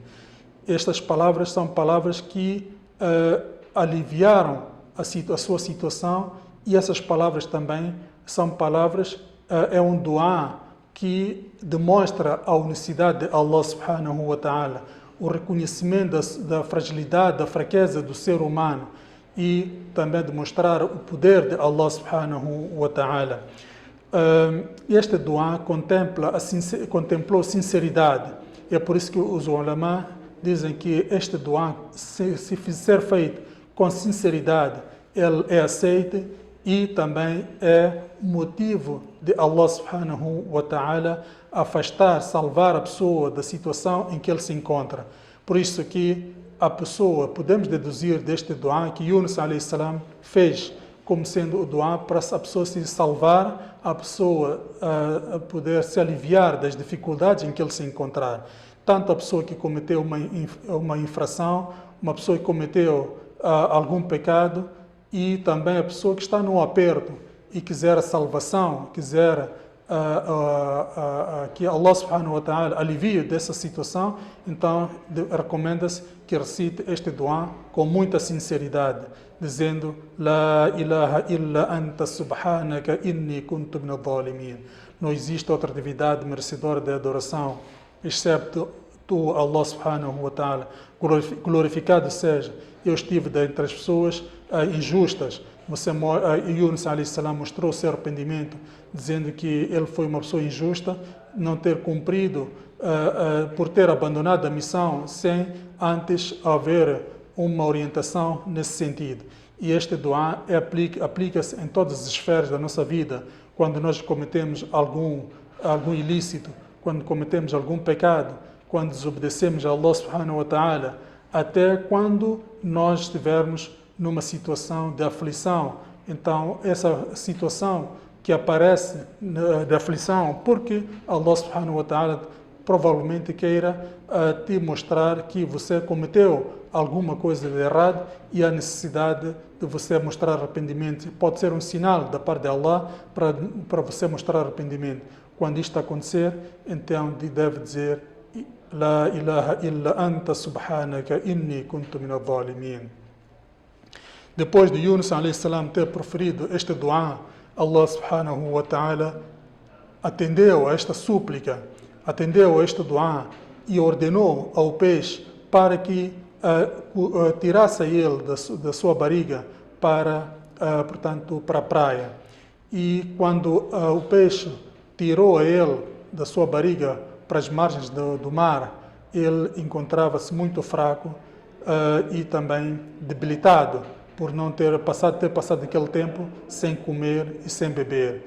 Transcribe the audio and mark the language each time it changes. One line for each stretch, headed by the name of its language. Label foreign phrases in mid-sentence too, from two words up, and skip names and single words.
Portuguese: Estas palavras são palavras que aliviaram a sua situação, e essas palavras também são palavras, é um duá que demonstra a unicidade de
Arabic: الله سبحانه وتعالى,
Portuguese: o reconhecimento da fragilidade, da fraqueza do ser humano, e também demonstrar o poder de
Arabic: الله سبحانه وتعالى.
Portuguese: Este duá contemplou sinceridade. É por isso que os ulama dizem que este duá, se ser feito com sinceridade, ele é aceito e também é motivo de
Arabic: الله سبحانه وتعالى
Portuguese: afastar, salvar a pessoa da situação em que ele se encontra. Por isso que a pessoa, podemos deduzir deste duá que Yunus
Arabic: عليه السلام
Portuguese: fez como sendo o duá para a pessoa se salvar, a pessoa poder se aliviar das dificuldades em que ele se encontrar. Tanto a pessoa que cometeu uma infração, uma pessoa que cometeu algum pecado, e também a pessoa que está num aperto e quiser a salvação, quiser que
Arabic: الله سبحانه وتعالى
Portuguese: alivie dessa situação, então recomenda-se que recite este duá com muita sinceridade, dizendo:
Arabic: لا إله إلا أنت سبحانك إني كنت من الظالمين.
Portuguese: Não existe outra divindade merecedora de adoração excepto tu,
Arabic: الله سبحانه وتعالى.
Portuguese: Glorificado seja, eu estive dentre as pessoas injustas. Yunus
Arabic: عليه السلام
Portuguese: mostrou o seu arrependimento, dizendo que ele foi uma pessoa injusta, não ter cumprido, por ter abandonado a missão sem antes haver uma orientação nesse sentido. E este duá aplica-se em todas as esferas da nossa vida. Quando nós cometemos algum ilícito, quando cometemos algum pecado, quando desobedecemos a
Arabic: الله سبحانه وتعالى,
Portuguese: até quando nós estivermos numa situação de aflição. Então, essa situação que aparece de aflição, porque
Arabic: الله سبحانه وتعالى
Portuguese: provavelmente queira te mostrar que você cometeu alguma coisa de errado e a necessidade de você mostrar arrependimento. Pode ser um sinal da parte de Allah para você mostrar arrependimento. Quando isto acontecer, então deve dizer:
Arabic: لا إله إلا أنت سبحانك إني كنت من الظالمين.
Portuguese: Depois de Yunus
Arabic: عليه السلام
Portuguese: ter proferido este duá,
Arabic: الله سبحانه وتعالى
Portuguese: atendeu a esta súplica, atendeu a este duá e ordenou ao peixe para que tirasse ele da sua barriga portanto, para a praia. E quando o peixe tirou a ele da sua barriga para as margens do mar, ele encontrava-se muito fraco e também debilitado, por não ter passado aquele tempo sem comer e sem beber.